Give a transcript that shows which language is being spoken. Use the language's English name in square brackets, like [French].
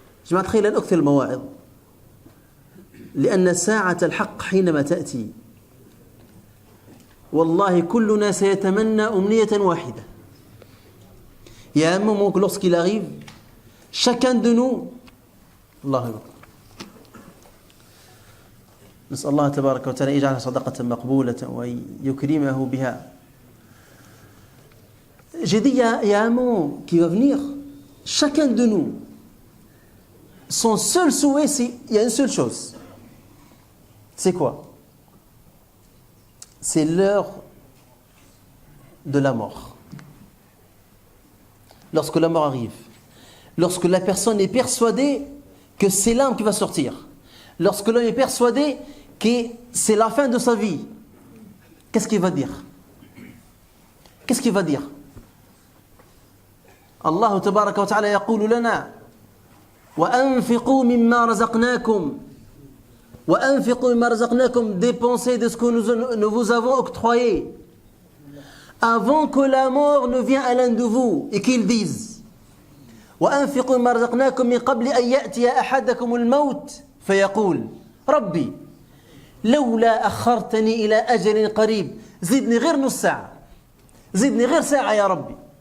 [Arabic] جماعة الخير لن أكثر المواعظ لأن ساعة الحق حينما تأتي والله كلنا سيتمنى أمنية واحدة. [French] Il y a un moment que lorsqu'il arrive, chacun de nous, [Arabic] الله أكبر، نسأل الله تبارك وتعالى يجعلها صدقة مقبولة ويكرمه بها. [French] J'ai dit, il y a un moment qui va venir, chacun de nous, son seul souhait, il y a une seule chose. C'est quoi? C'est l'heure de la mort. Lorsque la mort arrive, lorsque la personne est persuadée que c'est l'âme qui va sortir, lorsque l'homme est persuadé que c'est la fin de sa vie, qu'est-ce qu'il va dire? Qu'est-ce qu'il va dire? [Arabic] الله تبارك وتعالى يقول لنا وأنفقوا مما رزقناكم وأنفقوا مما رزقناكم, [French] dépensez de ce que nous vous avons octroyé avant que la mort ne vienne à l'un de vous et qu'il dise [Arabic] وأنفقوا مما رزقناكم من قبل أن يأتي أحدكم الموت فيقول ربي لولا أخرتني إلى أجل قريب زدني غير نص ساعة زدني غير ساعة يا ربي.